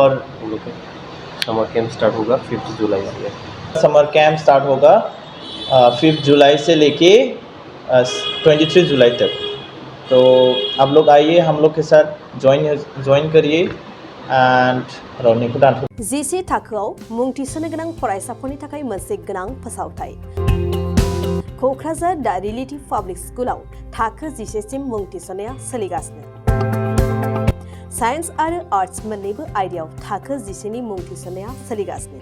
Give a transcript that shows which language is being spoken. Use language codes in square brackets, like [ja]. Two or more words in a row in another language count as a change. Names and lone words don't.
[en] summer camp start [hi] होगा 5 जुलाई से। [en] summer camp start [hi] होगा 5 जुलाई से लेके 23 जुलाई तक। तो आप लोग आइए, हम लोग के साथ ज्वाइन करिए एंड [brx] रावनिखौ दान। जिसे थाखोआव मुं थिसननो गोनां फरायसाफोरनि थाखाय मोनसे गोनां फोसावथाय। क'क्राझार दा रिलेटिभ पाब्लिक स्कुलाव थाखो 10 सिम मुं थिसननाया सोलिगासिनो। साइन्स आरो आर्ट्स मोन्नैबो आयदायाव थाखो 10 नि मुं थिसननाया सोलिगासिनो।